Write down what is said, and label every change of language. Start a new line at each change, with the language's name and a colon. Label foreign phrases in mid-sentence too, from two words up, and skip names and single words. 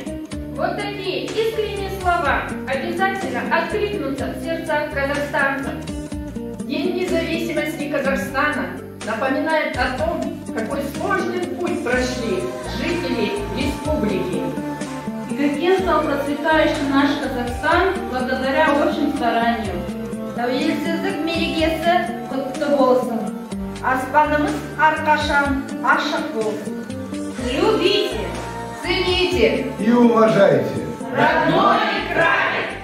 Russian: Вот такие искренние слова обязательно откликнутся в сердцах казахстанцев. День независимости Казахстана напоминает о том, какой сложный путь прошли жители республики. И каким стал процветающий наш Казахстан благодаря общим стараниям.
Kazakh: Тәуелсіздік мерекесі құтты болсын. Аспанымыз әрқашан ашық болсын.
Russian: Любите, цените И уважайте родной край!